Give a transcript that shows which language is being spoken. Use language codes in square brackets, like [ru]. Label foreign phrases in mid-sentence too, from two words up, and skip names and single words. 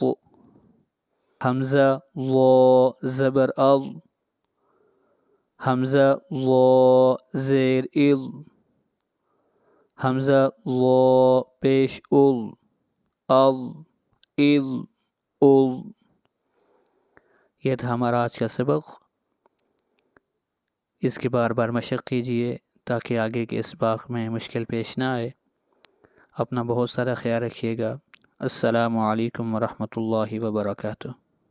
[ur] حمزہ ضا زبر ال، حمزہ ضا زیر ال، حمزہ ضا پیش ال، ال ال ال. یہ تھا ہمارا آج کا سبق. اس کی بار بار مشق کیجیے تاکہ آگے کے اسباق میں مشکل پیش نہ آئے. اپنا بہت سارا خیال رکھیے گا. [ar] السلام علیکم ورحمۃ اللہ وبرکاتہ.